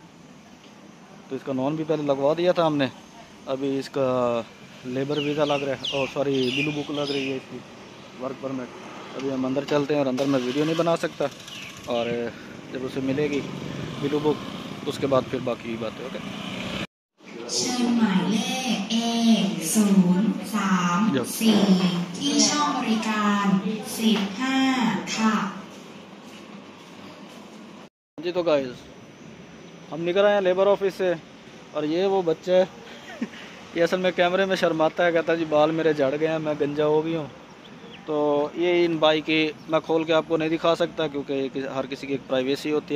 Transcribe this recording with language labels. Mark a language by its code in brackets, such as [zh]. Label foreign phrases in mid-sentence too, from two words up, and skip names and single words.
[hi] तो इसका नॉन भी पहले लगवा दिया था हमने, अभी इसका [en] labour visa [hi] लग रहा है, और सॉरी बिलू बुक लग रही है इसकी, [en] work permit. [hi] अभी हम अंदर चलते हैं, और अंदर मैं वीडियो नहीं बना सकता, और जब उसे मिलेगी बिलू बुक उसके बाद फिर बाकी बातें। ओके, [th] เชิญหมายเลข A034 ที่ช่องบริการ15ค่ะ [hi] जी तो गाइस हम निकल आए हैं [en] labour office [hi] से, और ये वो बच्चा है ये असल में कैमरे में शर्माता है, कहता है जी बाल मेरे झड़ गए हैं, मैं गंजा हो गई हूँ। तो ये इन भाई की मैं खोल के आपको नहीं दिखा सकता, क्योंकि हर किसी की एक प्राइवेसी होती है।